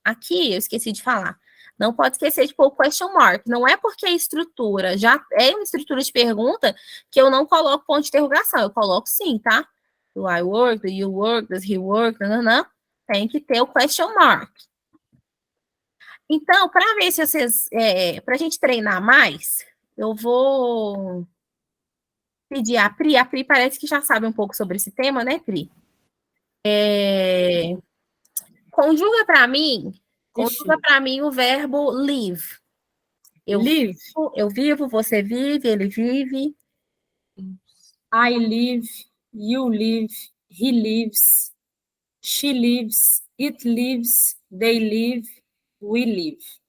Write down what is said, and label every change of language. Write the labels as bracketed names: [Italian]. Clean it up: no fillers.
[Portuguese] Aqui, eu esqueci de falar. Não pode esquecer de pôr o question mark. Não é porque a estrutura já é uma estrutura de pergunta que eu não coloco ponto de interrogação. Eu coloco sim, tá? [English] Do I work, do you work, does he work, nananã. [Portuguese] Tem que ter o question mark. Então, para ver se vocês... para a gente treinar mais, eu vou pedir a Pri. A Pri parece que já sabe um pouco sobre esse tema, né, Pri? Conjuga para mim o verbo live. [English] Live. [Portuguese] Eu vivo, você vive, ele vive. [English] I live, you live, he lives, she lives, it lives, they live, we live.